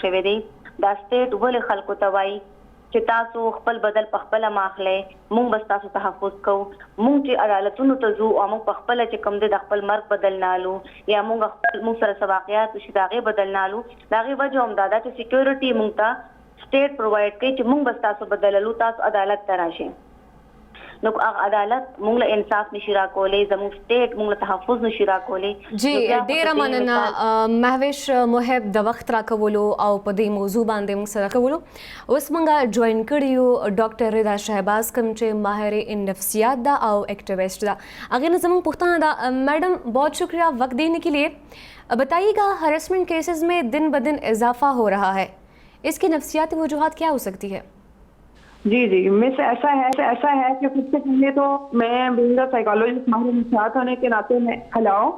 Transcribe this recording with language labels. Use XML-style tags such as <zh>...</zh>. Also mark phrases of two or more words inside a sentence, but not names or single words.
<ps>شوی دی دا سټیټ ولې خلکو ته وایي چې تاسو خپل بدل په خپل ماخلې مونږ بس تاسو تحفظ کوو مونږ چې عدالتونو ته ځو او مونږ په خپل چې کوم د خپل مرګ بدل نالو یا مونږ سره سواقيات شي داغه بدل نالو داغه وجه هم دا چې سکیورټي مونږ ته سټیټ پرووایډ کوي چې مونږ بس تاسو بدللو تاسو عدالت ته راشئ نو عدالت مونږ له انصاف نشي راکولې زموږ سټیټ مونږ له تحفظ نشي راکولې جی ډیره مننه مهوش محب د وخت راکولو او په دې موضوع باندې موږ سره کولو اوس موږ جوائن کړیو ډاکټر رضا شهباز کوم چې ماهر نفسیات دا او ایکټیویسٹ دا اگر نے زموږ پوښتنه دا</ps> <ur>میڈم بہت شکریہ وقت دینے کے لیے بتائیے گا ہراسمنٹ کیسز میں دن بدن اضافہ ہو رہا ہے اس کی نفسیاتی وجوہات کیا ہو سکتی ہے جی میں سے ایسا ہے کہ سب سے پہلے تو میں بینگ سائیکالوجسٹ ماہر نفسیات ہونے کے ناطے میں ہلو</ur>